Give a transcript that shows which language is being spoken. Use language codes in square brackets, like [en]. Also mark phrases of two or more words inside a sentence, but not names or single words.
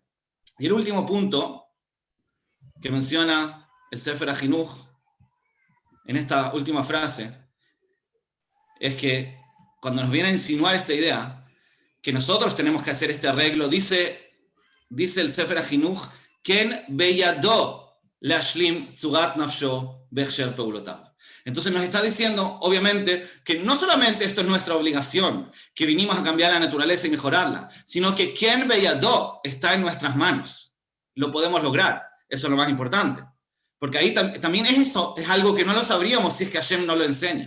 [es] Y el último punto que menciona el Sefer HaJinuj en esta última frase es que cuando nos viene a insinuar esta idea, que nosotros tenemos que hacer este arreglo, dice el Sefer HaJinuj, [he] כן בידו להשלים צורת נפשו בהכשר פעולותיו. [es] Entonces nos está diciendo, obviamente, que no solamente esto es nuestra obligación, que vinimos a cambiar la naturaleza y mejorarla, sino que [he] כן בידו [es] está en nuestras manos. Lo podemos lograr. Eso es lo más importante. Porque ahí también es algo que no lo sabríamos si es que Hashem no lo enseña.